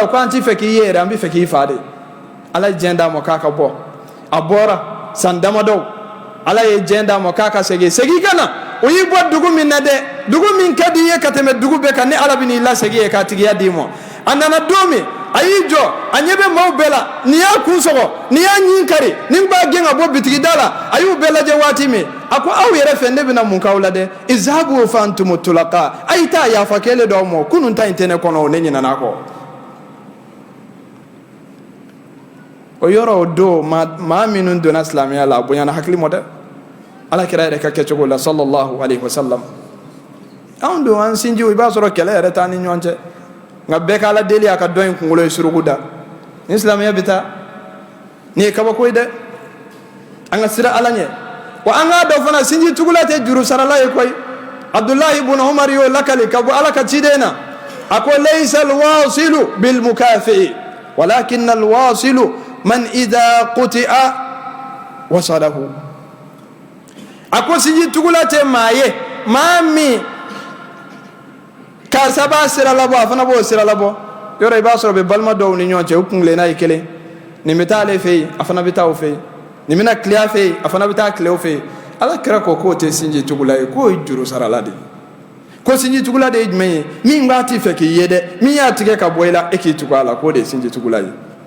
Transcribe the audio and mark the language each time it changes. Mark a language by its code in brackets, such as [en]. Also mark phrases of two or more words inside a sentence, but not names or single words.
[bm] o ko an t'i fɛ k'i ye yɛrɛ an bɛ fɛ k'i fa de ala ye diɲɛ d'a ma k'a ka bɔ a bɔra san damadɔ ala ye diɲɛ d'a ma k'a ka segin ka na o y'i bɔ dugu min na dɛ dugu min ka di i ye ka tɛmɛ dugu bɛɛ kan ni ala bɛ n'i lasegin ye k'a tigiya d'i ma a nana don min a y'i jɔ a ɲɛ bɛ maaw bɛɛ la n'i y'a kun sɔgɔ n'i y'a ɲin kari ni b'a gɛn ka bɔ bitigi da la a y'u bɛɛ lajɛ waati min a ko aw yɛrɛ fɛ ne bɛna mun k'aw la dɛ [ar] اذهبوا فأنتم الطلقاء [bm] a y'i ta yafa kɛlen dɔ ma kunun ta in tɛ ne kɔnɔ o ne ɲinɛna a kɔ o yɔrɔ o don maa minnu donna silamɛya la a bonyana hakili mɔ dɛ ala kira yɛrɛ ka kɛcogo la [ar] صلى الله عليه وسلم [bm] anw don an sinjiw i b'a sɔrɔ kɛlɛ yɛrɛ t'an ni ɲɔgɔn cɛ nka bɛɛ k'ala deli a ka dɔ in kunkolo ye suruku da ni silamɛya bɛ taa nin ye kabako ye dɛ an ka sira ala ɲɛ wa an k'a dɔn fana sinji tugula tɛ juru sarala ye koyi abdullahi ibn umar y'o lakali ka bɔ ala ka ciden na a ko [ar] ليس الواصل بالمكافئ ولكن الواصل من إذا قطعت وصلها [bm] a ko sinji tugula tɛ maa ye maa min karisa b'a sira labɔ a fana b'o sira labɔ yɔrɔ i b'a sɔrɔ bɛ balima dɔw ni ɲɔgɔn cɛ u kungilenna ye kelen nin bɛ taa ale fɛ yen a fana bɛ taa o fɛ yen nin bɛna tile a fɛ yen a fana bɛ taa tile o fɛ yen ala kira ko k'o tɛ sinji tugula ye k'o ye juru sarala de ko sinji tugula de ye jumɛn ye min b'a ti fɛ k'i ye dɛ min y'a tigɛ ka bɔ i la e k'i tugu a la k'o de ye sinji tugula ye